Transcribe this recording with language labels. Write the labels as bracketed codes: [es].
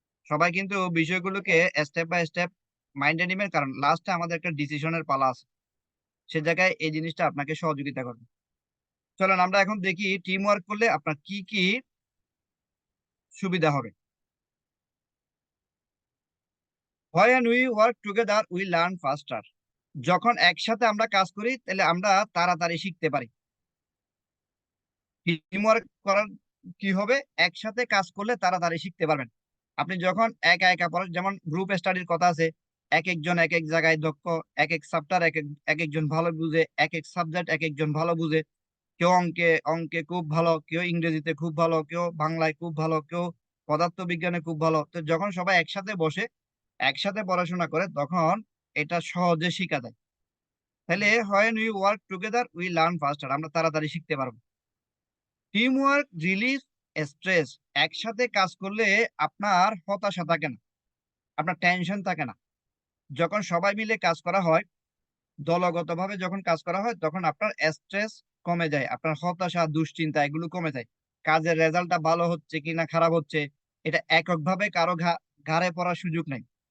[bn] সবাই কিন্তু বিষয়গুলোকে স্টেপ বাই স্টেপ মাইন্ডে নেবেন, কারণ লাস্টে আমাদের একটা ডিসিশনের পালা আছে, সে জায়গায় এই জিনিসটা আপনাকে সহযোগিতা করবে। চলেন আমরা এখন দেখি টিম ওয়ার্ক করলে আপনার কি কি সুবিধা হবে। [en] When we work together, we learn faster. [bn] যখন একসাথে আমরা কাজ করি, তাহলে আমরা তাড়াতাড়ি শিখতে পারি। টিম ওয়ার্ক করার কি হবে? একসাথে কাজ করলে তাড়াতাড়ি শিখতে পারবেন। আপনি যখন একা একা পড়েন, যেমন গ্রুপ স্টাডির কথা আছে, এক একজন এক এক জায়গায় দক্ষ, এক এক সাবজেক্ট এক একজন ভালো বুঝে, এক এক সাবজেক্ট এক একজন ভালো বুঝে। কেউ অঙ্কে খুব ভালো, কেউ ইংরেজিতে খুব ভালো, কেউ বাংলায় খুব ভালো, কেউ পদার্থবিজ্ঞানে খুব ভালো। তো যখন সবাই একসাথে বসে একসাথে পড়াশোনা করে, তখন এটা সহজে শিখা যায়। তাহলে [en] when we work together, we learn faster, [bn] আমরা তাড়াতাড়ি শিখতে পারবো। [en] Team work release stress. [bn] একসাথে কাজ করলে আপনার হতাশা থাকে না, আপনার টেনশন থাকে না। যখন সবাই মিলে কাজ করা হয়, দলগতভাবে যখন কাজ করা হয়, তখন আপনার স্ট্রেস কমে যায়, আপনার হতাশা, দুশ্চিন্তা এগুলো কমে যায়। কাজের রেজাল্টটা ভালো হচ্ছে কিনা খারাপ হচ্ছে, এটা এককভাবে কারো ঘাড়ে পড়ার সুযোগ নেই।